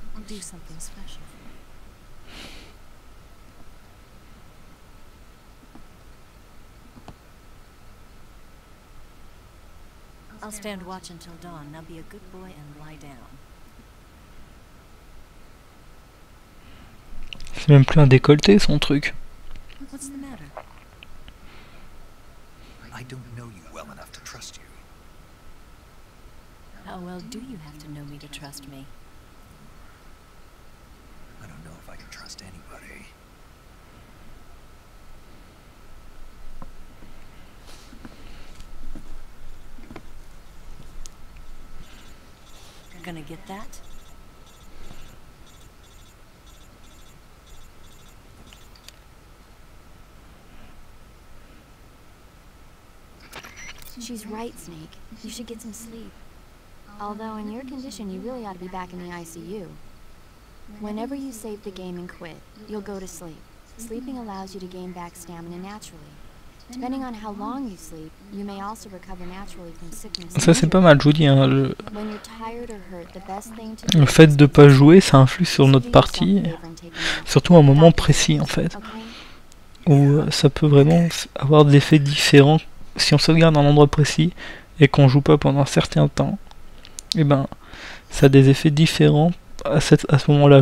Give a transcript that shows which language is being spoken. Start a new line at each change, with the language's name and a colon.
English: I'll do something special for you. I'll stand watch until dawn. Now be a good boy and lie down.
French: C'est même plus un décolleté son truc.
English: What's the matter? I don't know you well enough to trust you. How well do you have to know me to trust me? I don't know if I can trust anybody. You're gonna get that? She's right, Snake. You should get some sleep. Although in your condition, you really ought to be back in the ICU. Whenever you save the game and quit, you'll go to sleep. Sleeping allows you to gain back stamina naturally. Depending on how long you sleep, you may also recover naturally from sickness.
French: Ça c'est pas mal, je vous dis, hein,
English: When you're tired or hurt, the best thing to
French: le fait de pas jouer, ça influe sur notre partie, surtout à un moment précis en fait, où ça peut vraiment avoir des effets différents. Si on sauvegarde un endroit précis et qu'on joue pas pendant un certain temps, et ben ça a des effets différents à ce moment-là.